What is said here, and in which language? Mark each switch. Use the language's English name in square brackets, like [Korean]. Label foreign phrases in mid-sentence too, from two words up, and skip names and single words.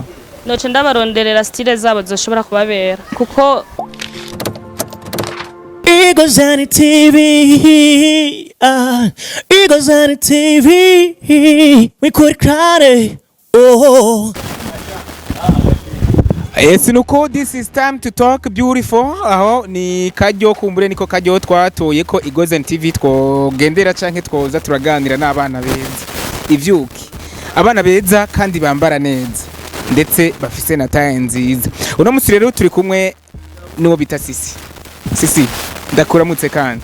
[Rundi] Noce ndabaronderera style zabo zoshobora kubabera kuko Igozani TV Igozani TV wikurikirane [English] Yes, nuko this is time to talk beautiful. [Rundi] Aho ni kajyo kumbure niko kajyo twatoye ko Igozani TV twogendera canke twoza turaganira n'abana beza. Ivyuki. Abana beza kandi bambara neza. Ndetse bafise na taye nziza. Uno musi rero turi kumwe n'uwo bita Sisi. Sisi, ndakuramutse kandi.